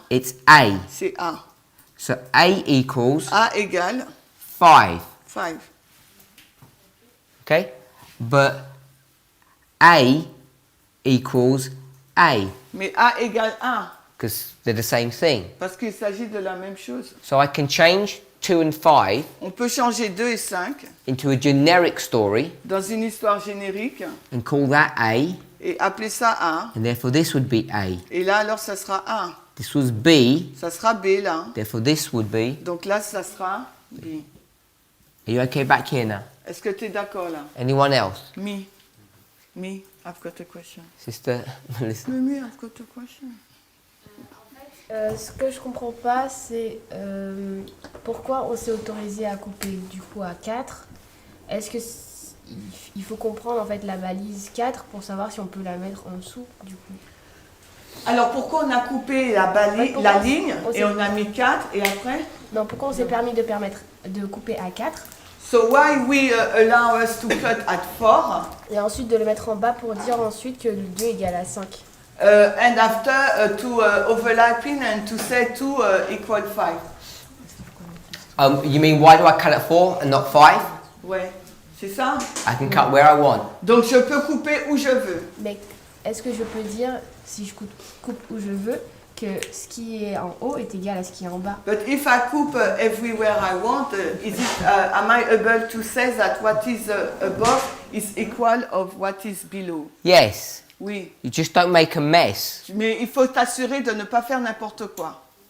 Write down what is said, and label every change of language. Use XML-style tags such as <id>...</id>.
<en>it's A.</en> <fr>c'est A.</fr> <en>So A equals</en> <fr>A égale</fr> <en>5.</en> <fr>5.</fr> <en>Okay? But A equals A</en> <fr>Mais A égale 1,</fr> <en>because they're the same thing.</en> <fr>parce qu'il s'agit de la même chose.</fr> <en>So I can change 2 and 5</en> <fr>On peut changer 2 et 5</fr> <en>into a generic story</en> <fr>dans une histoire générique</fr> <en>and call that A,</en> <fr>et appeler ça A.</fr> <en>and therefore this would be A.</en> <fr>Et là, alors, ça sera A.</fr> <en>This was B,</en> <fr>Ça sera B là.</fr> <en>therefore this would be.</en> <fr>Donc là, ça sera B.</fr> <en>Are you okay back here now?</en> <fr>Est-ce que tu es d'accord là?</fr> <en>Anyone else? Me, I've got a question. Sister Melissa? Me, I've got a question.</en> <fr>Ce que je comprends pas, c'est pourquoi on s'est autorisé à couper du coup à 4. Est-ce que il faut comprendre en fait la balise 4 pour savoir si on peut la mettre en dessous du coup? Alors pourquoi on a coupé la ligne et on a mis 4 et après? Non, pourquoi on s'est permis de couper à 4</fr> <en>So why we allow us to cut at 4</en> <fr>et ensuite de le mettre en bas pour dire ensuite que le 2 égale à 5?</fr> <en>and after to overlapping and to say 2 equal 5. You mean why do I cut at 4 and not 5?</en> <fr>Ouais, c'est ça.</fr> <en>I can cut where I want.</en> <fr>Donc je peux couper où je veux. Mais est-ce que je peux dire, si je coupe où je veux, que ce qui est en haut est égal à ce qui est en bas?</fr> <en>But if I coupe everywhere I want, am I able to say that what is above is equal of what is below? Yes.</en> <fr>Oui,</fr> <en>You just don't make a mess.</en> <fr>mais il faut t'assurer de ne pas faire n'importe quoi.</fr>